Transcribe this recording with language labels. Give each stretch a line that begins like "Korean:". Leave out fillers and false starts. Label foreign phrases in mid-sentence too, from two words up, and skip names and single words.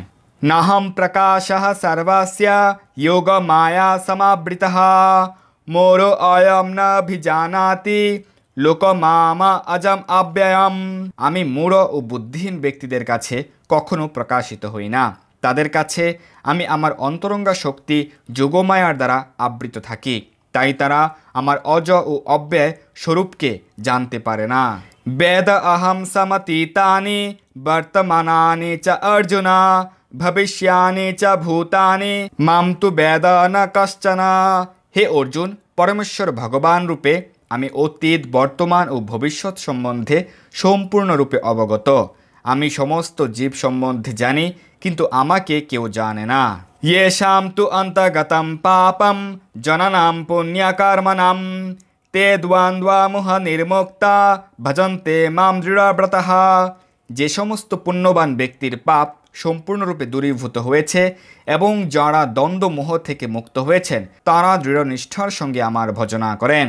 Sanskrit: নাহম প্রকাশঃ সর্বস্য যোগ মায়া সমাবৃতঃ মোরো অয়ম নাভিজানাতি লোক মামা অজম অব্যয়ম।
Bangla: আমি মূঢ় ও বুদ্ধিহীন ব্যক্তিদের কাছে কখনো প্রকাশিত হই না। তাদের কাছে আমি আমার অন্তরঙ্গা শক্তি যোগমায়ার দ্বারা আবৃত থাকি, তাই তারা আমার অজ ও অব্যয় স্বরূপকে জানতে পারে না।
Sanskrit: বেদ অহম সমতীতানি বর্তমানানি চ অর্জুনা ভবিষ্যানি চ ভূতানি মাম তু বেদ ন কশ্চন।
Bangla: হে অর্জুন, পরমেশ্বর ভগবান রূপে আমি অতীত, বর্তমান ও ভবিষ্যৎ সম্বন্ধে সম্পূর্ণরূপে অবগত। আমি সমস্ত জীব সম্বন্ধে জানি, কিন্তু আমাকে কেউ জানে না।
Sanskrit: येषां तु अन्तगतं पापं জননাম পুণ্যকর্মণাম তে দ্বন্দ্বা মোহ নির্মুক্তা ভজন্তে মাম দৃঢ়ব্রতঃ।
Bangla: যে সমস্ত পুণ্যবান ব্যক্তির পাপ সম্পূর্ণরূপে দূরীভূত হয়েছে এবং যারা দ্বন্দ্ব মোহ থেকে মুক্ত হয়েছেন তারা দৃঢ় নিষ্ঠার সঙ্গে আমার ভজনা করেন।